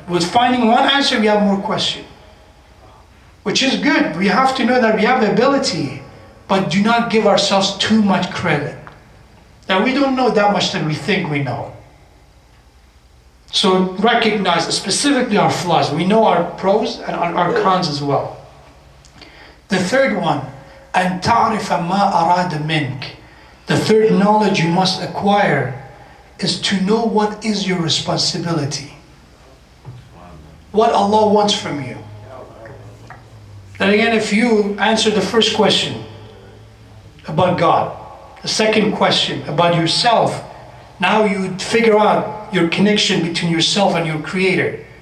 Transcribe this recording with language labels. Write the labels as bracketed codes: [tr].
[en] With finding one answer, we have more questions, which is good. We have to know that we have the ability, but do not give ourselves too much credit. That we don't know that much that we think we know. So recognize specifically our flaws. We know our pros and our cons as well. The third one, [ar] أن تعرف ما أراد منك. [en] The third knowledge you must acquire is to know what is your responsibility. What Allah wants from you. Then again, if you answer the first question about God, the second question about yourself, now you figure out your connection between yourself and your Creator.